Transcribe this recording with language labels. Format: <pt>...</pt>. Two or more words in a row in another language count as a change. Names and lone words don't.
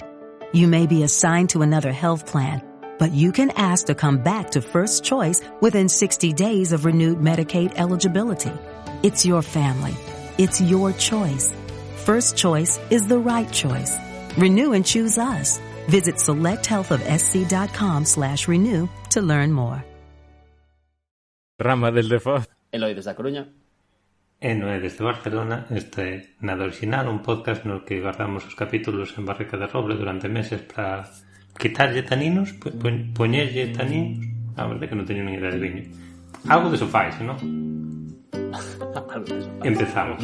<en>You may be assigned to another health plan, but you can ask to come back to First Choice within 60 days of renewed Medicaid eligibility. It's your family. It's your choice. First Choice is the right choice. Renew and choose us. Visit selecthealthofsc.com/renew to learn more.</en> <gl>Rama desde Foz. Eloi desde a Coruña. E Noé desde Barcelona. Este é Nada Original, un podcast no que guardamos os capítulos en barrica de roble durante meses para quitarlle taninos, poñerlle taninos. A verdade que non teño nin idea de viño. Algo de sofais, non? Empezamos.</gl>